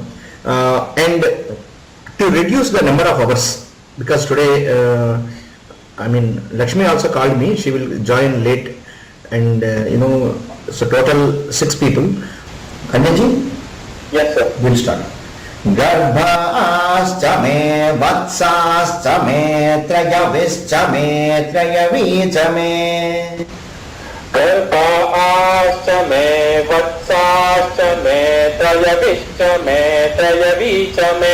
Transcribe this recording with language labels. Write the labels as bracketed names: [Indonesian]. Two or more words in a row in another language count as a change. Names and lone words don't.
[English] And to reduce the number of hours, because today Lakshmi also called me. She will join late, and so total 6 people. Anjanji? Yes, sir. We'll start. [Sanskrit] गर्भाश्च मे वत्साश्च मे त्र्यविश्च मे त्र्यवीच मे. गर्भाश्च मे वत्साश्च मे त्र्यविश्च मे त्र्यवीच मे.